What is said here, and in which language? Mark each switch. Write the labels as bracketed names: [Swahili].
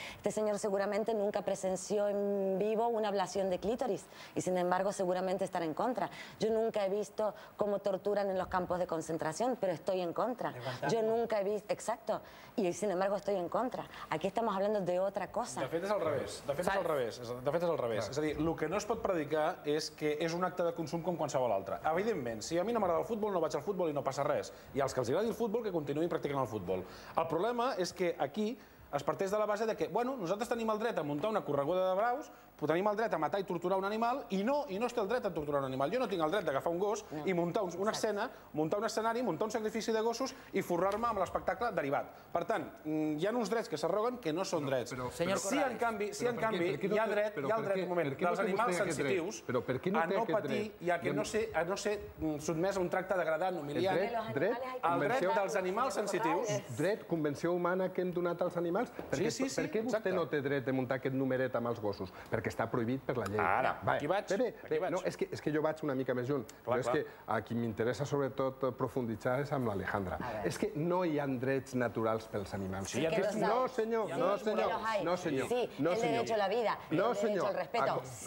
[Spanish] Este señor seguramente nunca presenció en vivo una ablación de clítoris y sin embargo seguramente estará en contra. Yo nunca he visto cómo torturan en los campos de concentración, pero estoy en contra. Yo nunca he visto, exacto, y sin embargo estoy en contra. Aquí estamos hablando de otra cosa. [Catalan] De fet és al revés, de fet és al revés. És a dir, el que no es pot predicar és que és un acte de consum com qualsevol altre. Evidentment, si a mi no m'agrada el futbol, no vaig al futbol i no passa res. I als que els agradi el futbol, que continuïn practicant el futbol. El problema és que aquí es parteix de la base de que, bueno, nosaltres tenim el dret a muntar una correguda de braus, tenim el dret a matar i torturar un animal, i no es té el dret a torturar un animal. Jo no tinc el dret d'agafar un gos i muntar una escena, muntar un escenari, muntar un sacrifici de gossos i forrar-me amb l'espectacle derivat. Per tant, hi ha uns drets que s'arroguen que no són drets. Si en canvi hi ha dret, un moment, dels animals sensitius a no patir i a no ser sotmès a un tracte degradant, humiliant. El dret dels animals sensitius. Dret, convenció humana que hem donat als animals? Per què vostè no té dret de muntar aquest numeret amb els gossos? Perquè està prohibit per la llei. Ara, aquí vaig. No, és que jo vaig una mica més lluny. Però és que a qui m'interessa sobretot profunditzar és amb l'Alejandra. És que no hi ha drets naturals pels animals. No, senyor. No, senyor. [Spanish] Sí, el derecho a la vida, el derecho al respeto.